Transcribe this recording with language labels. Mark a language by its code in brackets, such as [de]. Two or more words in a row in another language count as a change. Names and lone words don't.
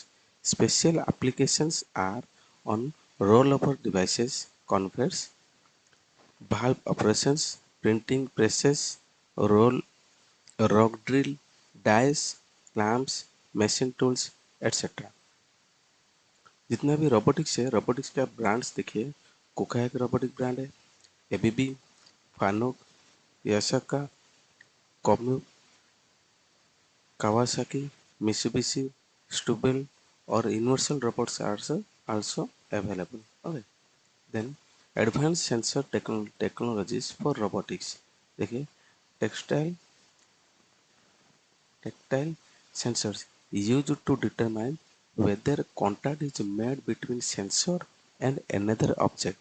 [en] Special applications are on rollover devices, conveyors, valve operations, printing presses, roll rock drill, dies, clamps, machine tools, etc. [hi] जितना भी रोबोटिक्स है, रोबोटिक्स का ब्रांड्स देखिए, कुका एक [en] robotic brand [hi] है, [en] एबीबी, फानुक, यासाका, कोम्यू, कावासाकी, मित्सुबिशी, स्टुबेल और यूनिवर्सल robots are also available. Okay. Then advanced sensor technologies for robotics. देखिए, textile tactile sensors used to determine whether contact is made between sensor and another object.